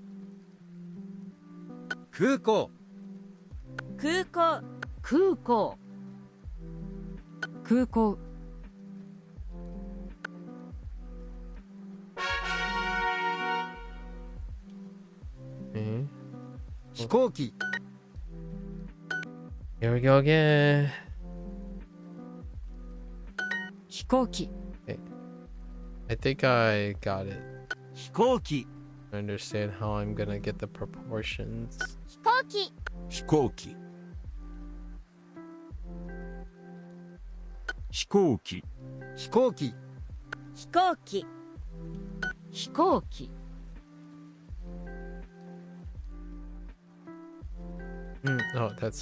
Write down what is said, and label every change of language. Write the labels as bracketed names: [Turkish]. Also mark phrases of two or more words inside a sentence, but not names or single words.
[Japanese] 空港、空港空港、空港、 [English] Okay. [Japanese] 飛行機、 [English] Here we go again. [Japanese] 飛行機、 [English] I think I got it. [Japanese] 飛行機、 [English] I understand how I'm gonna get the proportions. [Japanese] 飛行機飛行機、飛行機、飛行機、飛行機飛行機、 [English] Oh, that's